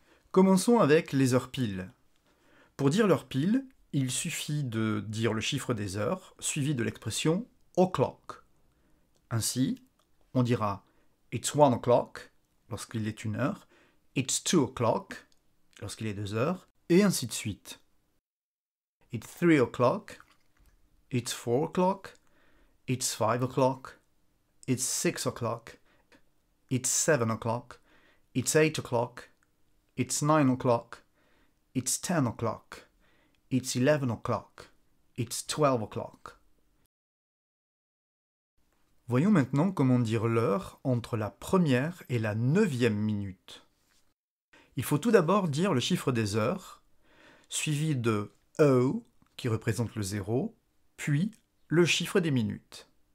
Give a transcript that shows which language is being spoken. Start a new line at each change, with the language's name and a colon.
French: Commençons avec les heures piles. Pour dire l'heure pile, il suffit de dire le chiffre des heures, suivi de l'expression o'clock. Ainsi, on dira
English: It's 1 o'clock
French: lorsqu'il est 1 heure,
English: It's 2 o'clock
French: lorsqu'il est 2 heures, et ainsi de suite.
English: It's 3 o'clock, It's 4 o'clock, It's 5 o'clock, It's 6 o'clock, It's 7 o'clock, It's 8 o'clock, It's 9 o'clock, It's 10 o'clock, It's 11 o'clock, It's 12 o'clock.
French: Voyons maintenant comment dire l'heure entre la première et la 9e minute. Il faut tout d'abord dire le chiffre des heures, suivi de O, qui représente le 0, puis le chiffre des minutes.